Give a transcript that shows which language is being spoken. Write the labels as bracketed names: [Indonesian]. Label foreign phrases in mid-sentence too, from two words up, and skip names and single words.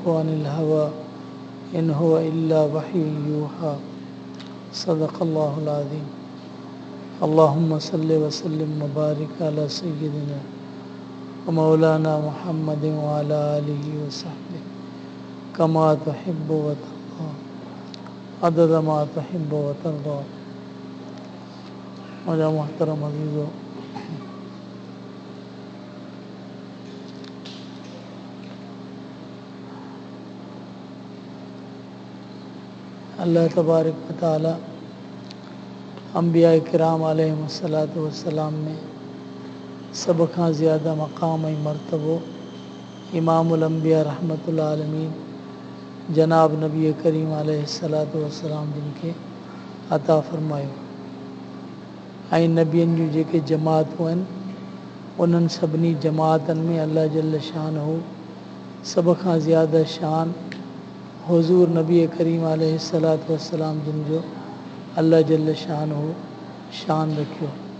[Arabic] عن الهوى إن هو إلا وحي يوحى صدق الله العظيم اللهم صل وسلم وبارك على سيدنا ومولانا محمد وعلى آله وصحبه كما تحب وترضى عدد ما تحب وترضى [Sindhi] मुझे मोहतरम अज़ीज़ों, [Arabic] الله تبارك وتعالى [Sindhi] अंबिया किराम [Arabic] عليهم الصلاة والسلام [Sindhi] में सब खां ज़्यादा मक़ाम ऐं मर्तबो [Arabic] إمام الأنبياء رحمة العالمين [Sindhi] जनाब नबी करीम [Arabic] عليه الصلاة والسلام [Sindhi] जिन खे अता फ़रमायो ऐं नबियनि जूं जेके जमातूं आहिनि उन्हनि सभिनी जमातनि में [Arabic] الله جل شأنه [Sindhi] सभ खां ज़्यादा शान हुज़ूर नबी करीम [Arabic] عليه الصلاة والسلام [Sindhi] जिन जो [Arabic] الله جل شأنه [Sindhi] शान रखियो।